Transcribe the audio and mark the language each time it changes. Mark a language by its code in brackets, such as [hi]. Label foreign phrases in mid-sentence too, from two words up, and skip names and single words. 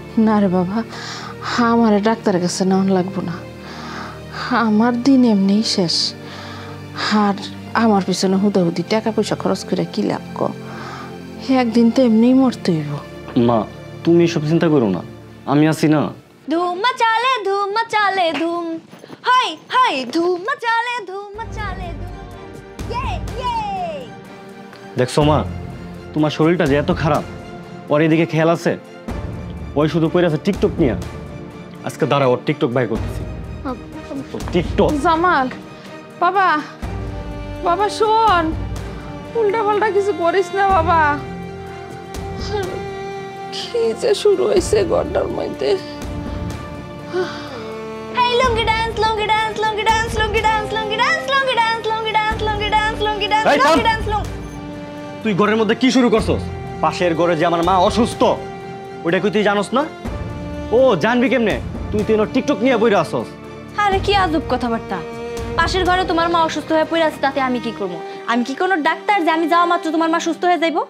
[bn] না রে বাবা, আমার ডাক্তারের কাছে নেওয়া লাগবো না, আমার দিন এমনিই শেষ। আর আমার পিছনে হুদাহুদি টাকা পয়সা খরচ করে কি লাভ কর, একদিন তো এমনিই মরতে হইব। মা, তুমি এসব চিন্তা করো না, আমি আছি না। [hi] ধুম मचाले धूम मचाले धूम हाय हाय धूम मचाले धूम ये ये দেখছো মা তোমার শরীরটা যে এত খারাপ ওর এদিকে খেয়াল আছে ওই শুধু পড়ে আছে টিকটক নিয়ে আজকে দাঁড়া ওর টিকটক বাই করতেছি টিকটক জামাল বাবা বাবা শোন উল্টা পাল্টা কিছু করিস না বাবা কি যে শুরু হয়েছে গড্ডার মধ্যে [en] Hey lungi dance lungi dance lungi dance lungi dance lungi dance lungi dance lungi dance lungi dance lungi dance Hey, lungi Tom! dance lungi [bn] তুই ঘরের মধ্যে কি শুরু করছস পাশের ঘরে যে আমার মা অসুস্থ ওটা কি তুই জানোস না ও জানবি কেমনে তুই তো টিকটক নিয়ে বইরা আসছস আরে কি আজব কথাবার্তা পাশের ঘরে তোমার মা অসুস্থ হয়ে পড়ে আছে তাতে আমি কি করব আমি কি কোনো ডাক্তার যে আমি যাওয়া মাত্র তোমার মা সুস্থ হয়ে যাইবো